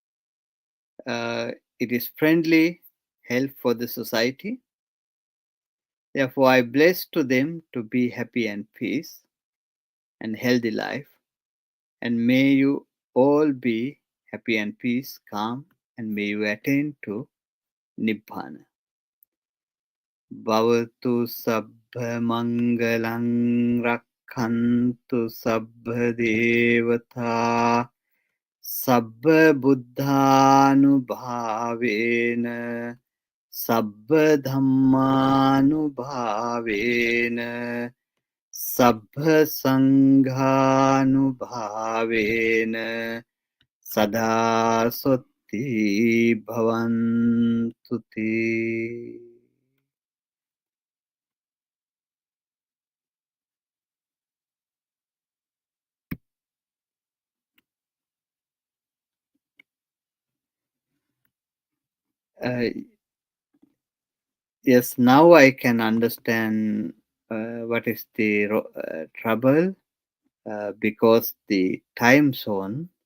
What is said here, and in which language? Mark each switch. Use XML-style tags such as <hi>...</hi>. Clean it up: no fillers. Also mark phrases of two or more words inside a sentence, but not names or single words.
<en>It is friendly help for the society. Therefore, I bless to them to be happy and peace and healthy life. And may you all be happy and peace, calm, and may you attain to Nibbana.</en> <pi>Bhavatu Sabbha Mangalang Rakhantu Sabbha Devata Sabbha Buddhanubhavena Sabbha Dhammanubhavena Sabbha Sanghanubhavena Sada Sotti Bhavantu Te.</pi> <en>Uh, yes, now I can understand what is the trouble because the time zone,</en>